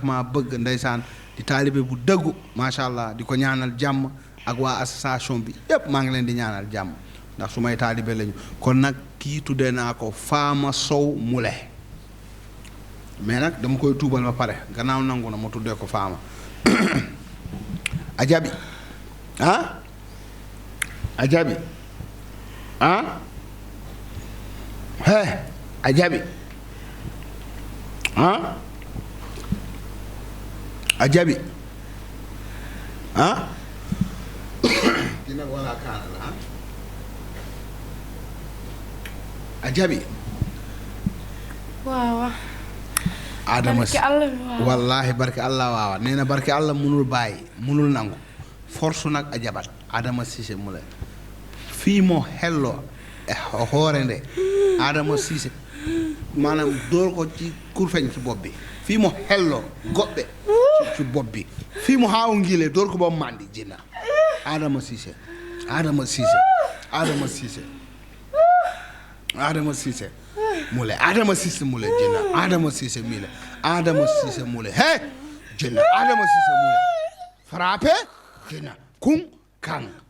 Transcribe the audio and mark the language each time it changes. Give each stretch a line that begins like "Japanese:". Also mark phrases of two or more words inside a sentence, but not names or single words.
Wolof: maa bëgg ndeysaan di taalibe bu dëggu
Arabic: ما شاء الله
Wolof: di ko ñaanal jàmm ak waa association bi yëpp maa ngi leen di ñaanal jàmm ndax su may taalibe lañu kon nag kii tuddee naa ko Fama Sow Moulé mais nag dama koy tuubal ba pare gannaaw nangu na ma tuddee ko Fama
Fula: a jaɓi a jaɓi a jaɓi a jaɓi dina wala kaana la a jaɓi
Wolof: waaw Adama barke Allah waaw wallahi barke Allah waawa nee na barke Allah munul bàyyi munul nangu force nag a jaɓat Adama Cissé Moulé
Fula: fii mo hello e hoore nde
Wolof: Adama Cissé maanaam dóor ko ci kurfeñ ci bopp bi
Fula: fii mo hello goɓɓe
Wolof: ci bopp bi
Fula: fii mo haa o ngiile
Wolof: dóor ko ba mandi jinna Adama Cissé Moulé Adama Cissé Moulé jinna Adama Cissé Moulé he jinna Adama Cissé Moulé frappé jinna kun kan